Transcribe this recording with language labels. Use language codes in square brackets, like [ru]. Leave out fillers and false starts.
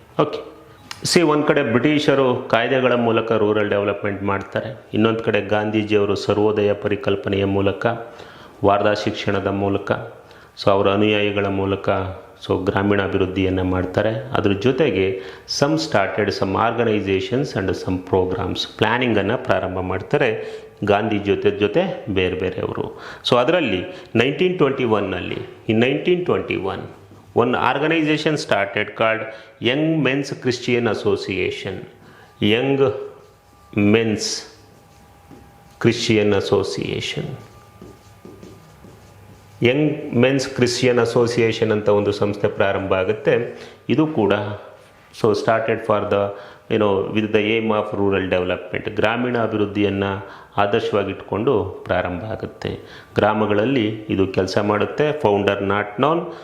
[kn] Okay, ಒಂದು ಕಡೆ ಬ್ರಿಟಿಷರು ಕಾಯ್ದೆಗಳ ಮೂಲಕ ರೂರಲ್ ಡೆವಲಪ್ಮೆಂಟ್ ಮಾಡ್ತಾರೆ, ಇನ್ನೊಂದು ಕಡೆ ಗಾಂಧೀಜಿಯವರು ಸರ್ವೋದಯ ಪರಿಕಲ್ಪನೆಯ ಮೂಲಕ, ವಾರ್ಧಾ ಶಿಕ್ಷಣದ ಮೂಲಕ, ಸೊ ಅವರ ಅನುಯಾಯಿಗಳ ಮೂಲಕ ಸೊ ಗ್ರಾಮೀಣಾಭಿವೃದ್ಧಿಯನ್ನು ಮಾಡ್ತಾರೆ. ಅದ್ರ ಜೊತೆಗೆ [en] some organizations and some programs, [kn] ಪ್ಲ್ಯಾನಿಂಗನ್ನು ಪ್ರಾರಂಭ ಮಾಡ್ತಾರೆ ಗಾಂಧಿ ಜೊತೆ ಬೇರೆಯವರು. ಸೊ ಅದರಲ್ಲಿ 1921ನಲ್ಲಿ [en] In 1921 one organization started called Young Men's Christian Association. Young Men's Christian Association. [kn] Young men's Christian association ಅಂತ ಒಂದು ಸಂಸ್ಥೆ ಪ್ರಾರಂಭ ಆಗುತ್ತೆ. ಇದು ಕೂಡ [en] so started for the with the aim of rural development, [kn] ಗ್ರಾಮೀಣ ಅಭಿವೃದ್ಧಿಯನ್ನು ಆದರ್ಶವಾಗಿಟ್ಕೊಂಡು ಪ್ರಾರಂಭ ಆಗುತ್ತೆ. ಗ್ರಾಮಗಳಲ್ಲಿ ಇದು ಕೆಲಸ ಮಾಡುತ್ತೆ. [en] Founder not known.